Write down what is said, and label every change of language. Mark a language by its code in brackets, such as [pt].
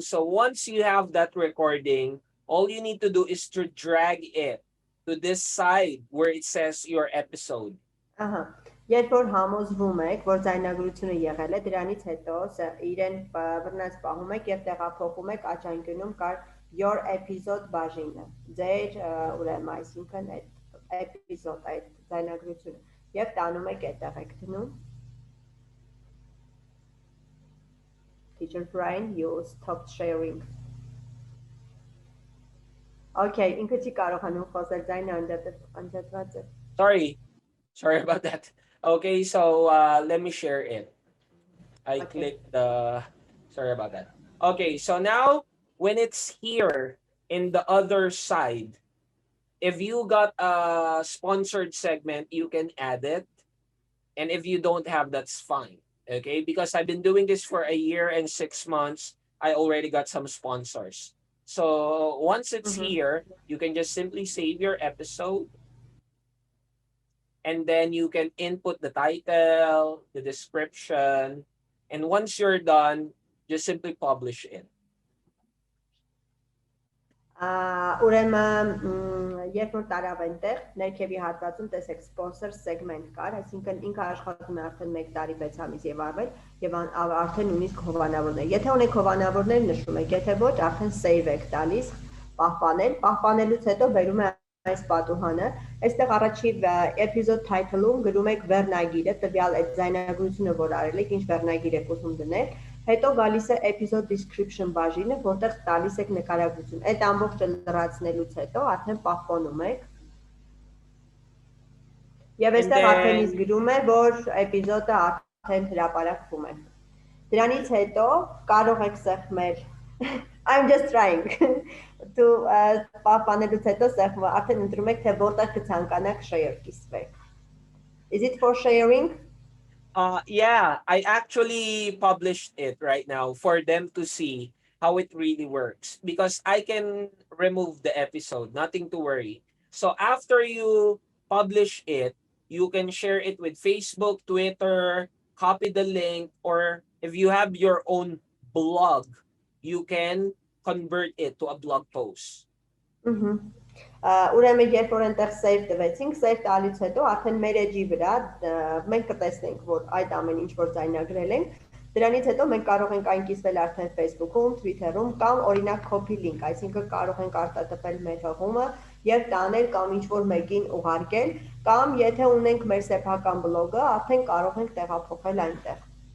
[en] So once you have that recording, all you need to do is to drag it to this side where it says your episode. [hy] Երբ որ համոզվում եք, որ ձայնագրությունը եղել է, դրանից հետո իրեն բռնած պահում եք եւ տեղափոխում եք աճանկյունում կար your episode բաժինը։ Ձեր ուրեմն այսինքն այդ episode այդ ձայնագրությունը եւ տանում եք այդտեղ եք դնում։ [en] Teacher Brian, you stopped sharing. [hy] Okay, ինքը չի կարողանում խոսել ձայնը անջատված է։ [en] Sorry about that. Okay, so let me share it. I clicked the, sorry about that. Okay, so now when it's here in the other side, if you got a sponsored segment, you can add it. And if you don't have, that's fine. Okay, because I've been doing this for 1 year and 6 months, I already got some sponsors. So once it's here, you can just simply save your episode. And then you can input the title, the description. And once you're done, just simply publish it. [hy] Ուրեմն երբ որ տարավ այնտեղ ներքևի հատվածում տեսեք sponsor segment կար, այսինքն ինքը աշխատում է արդեն 1 տարի 6 ամիս եւ ավել եւ արդեն ունի հովանավորներ։ Եթե ունեք հովանավորներ նշում եք, եթե ոչ, արդեն save եք տալիս, պահպանելուց հետո բերում է այս պատուհանը։ Այստեղ առաջի episode title-ում գրում եք վերնագիրը, տվյալ այդ ձայնագրությունը, որ արել եք, ինչ վերնագիր եք ուզում դնել։ Հետո գալիս է episode description բաժինը, որտեղ տալիս եք նկարագրություն։ Այդ ամբողջը լրացնելուց հետո արդեն պահպանում եք։ Եվ այստեղ արդեն իսկ գրում է, որ էպիզոդը արդեն հրապարակվում է։ Դրանից հետո կարող եք սեղմել [en] I'm just trying to [hy] պահպանելուց հետո սեղմել, արդեն ընտրում եք, թե որտեղ կցանկանաք share կիսվեք։ [en] Is it for sharing? Yeah, I actually published it right now for them to see how it really works because I can remove the episode, nothing to worry. So after you publish it, you can share it with Facebook, Twitter, copy the link, or if you have your own blog, you can convert it to a blog post. [hy] Ուրեմն երբ որ այնտեղ save տվեցինք, save տալուց հետո արդեն մեր էջի վրա մենք կտեսնենք, որ այդ ամեն ինչ որ ձայնագրել ենք, դրանից հետո մենք կարող ենք այն կիսվել արդեն Facebook-ում, Twitter-ում կամ օրինակ copy link, այսինքն կարող ենք արտատպել մեր հղումը եւ տանել կամ ինչ որ մեկին ուղարկել, կամ եթե ունենք մեր սեփական բլոգը, արդեն կարող ենք տեղափոխել այնտեղ։